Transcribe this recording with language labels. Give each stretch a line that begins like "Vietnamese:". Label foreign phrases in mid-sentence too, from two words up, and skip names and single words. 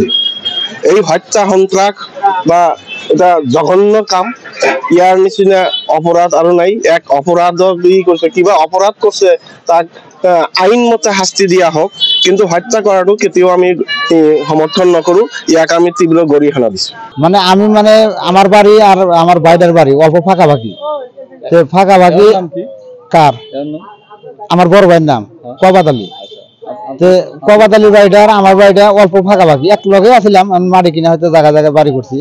Assamese: এই হত্যা সন্ত্ৰাস বা এটা জঘন্য কাম, ইয়াৰ নিচিনা অপৰাধ আৰু নাই। এক অপৰাধক কৈছে, কিবা অপৰাধ কৰিছে তাক আইনমতে শাস্তি দিয়া হওক, কিন্তু হত্যা কৰাটো কেতিয়াও আমি সমৰ্থন নকৰোঁ। ইয়াক আমি তীব্ৰ গৰিহণা দিছোঁ।
Bangla: মানে আমি আমার বাড়ি আর আমার বাইরের বাড়ি অল্প ফাঁকাফাঁকি। ফাঁকাফাঁকি কার আমার বড় ভাইয়ের নাম কবাদ আলী। কবাদ আলীর বাড়িটা আর আমার বাড়িটা অল্প ফাঁকাফাঁকি, এক লগে আসছিলাম। মাটি কিনে হয়তো জায়গা জায়গায় বাড়ি করছি।